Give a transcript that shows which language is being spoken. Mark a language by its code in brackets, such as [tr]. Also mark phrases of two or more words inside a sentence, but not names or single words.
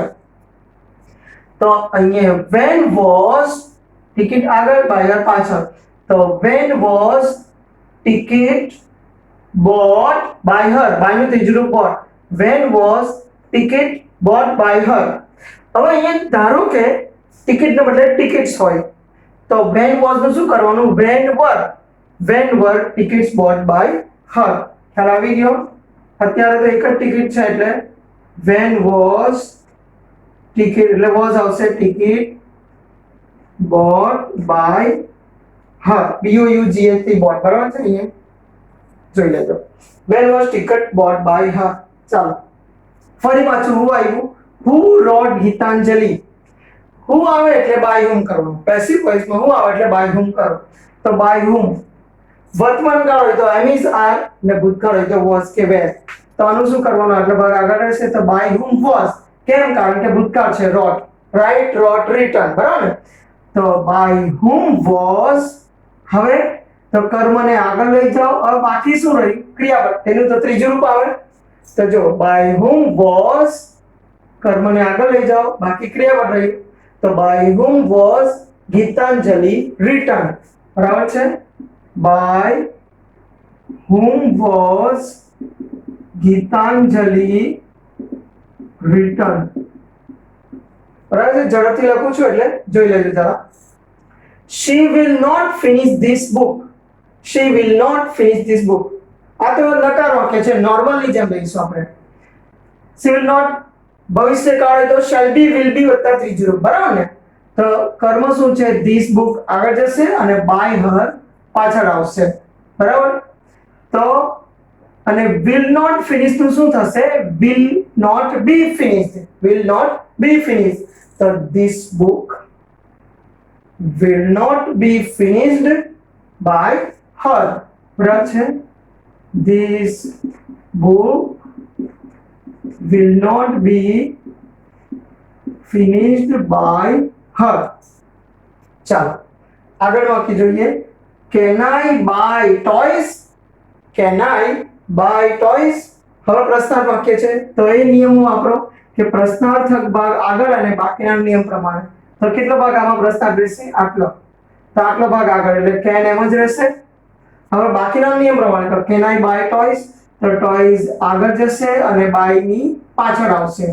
[gu] તો અહીંયા [en] when was [gu] ટિકિટ આગળ, [en] by her પાછળ. તો when was ticket bought by her. [gu] by નું ત્રીજું રૂપ bought. [en] when was ticket bought by her. [gu] હવે અહીંયા ધારો કે ટિકિટ ને બદલે ટિકિટ્સ હોય, તો [en] when was [gu] નું શું કરવાનું? [en] when were tickets bought by her. [gu] ખ્યાલ આવી ગયો? અત્યારે તો એક જ ટિકિટ છે એટલે [en] when was ticket, [gu] એટલે was આવશે [en] ticket bought by her. BOUGHT bought. [gu] બરાબર છે? અહીંયા જોઈ લેજો. [en] when was ticket bought by her. [gu] ચાલો, ફરી પાછું who આવ્યું. [en] who wrote [gu] ગીતાંજલિ. who આવે એટલે [en] by whom [gu] કરવાનું. પેસિવ વોઇસમાં who આવે એટલે [en] by whom [gu] કરો. તો [en] by whom. [gu] વર્તમાન કાળ હોય તો [en] am, is, are, [gu] ને ભૂતકાળ હોય તો was કે were. તો આનું શું કરવાનું? આટલો ભાગ આગળ રહેશે, તો [en] by whom was. [gu] કેમ? કારણ કે ભૂતકાળ છે. [en] wrote, write, wrote, written. [gu] બરાબર? તો [en] by whom was. [gu] હવે તો કર્મને આગળ લઈ જાઓ. હવે બાકી શું રહ્યું? ક્રિયાપદ. તેનું તો ત્રીજું રૂપ આવે. તો જો [en] by whom was [gu] કર્મને આગળ લઈ જાઓ, બાકી ક્રિયાપદ રહ્યું. [en] તો બાય whom was ગીતાંજલિ written, [gu] બરાબર છે? [en] બાય whom was ગીતાંજલિ written, [gu] બરાબર છે? ઝડપથી લખું છું એટલે જોઈ લેજો જરા. [en] she will not finish this book, she will not finish this book. [gu] આ તો નકાર વાક્ય છે, નોર્મલની જેમ લઈશું આપણે. [en] she will not [gu] ભવિષ્યકાળ તો [en] shall be will be [gu] વત્તા ત્રીજું રૂપ, બરાબર ને? તો કર્મ શું છે? [en] this book [gu] આગળ જશે અને [en] by her [gu] પાછળ આવશે, બરાબર? તો અને [en] will not finish [gu] નું શું થશે? [en] will not be finished, will not be finished. તો this book will not be finished by her, [gu] બરાબર છે? [en] this book will not be finished by her. [gu] ચાલો આગળ વાક્ય જોઈએ. [en] can I buy toys, can I buy toys? [gu] હવે પ્રશ્નાર્થ વાક્ય છે તો એ નિયમો વાપરો કે પ્રશ્નાર્થક ભાગ આગળ અને બાકીના નિયમ પ્રમાણે. તો કેટલો ભાગ આમાં પ્રશ્નાર્થ રહેશે? આટલો. તો આટલો ભાગ આગળ એટલે can એમ જ રહેશે. હવે બાકીના નિયમ પ્રમાણે તો [en] can I buy toys, [gu] તો toys આગળ જશે અને buy ની પાછળ આવશે.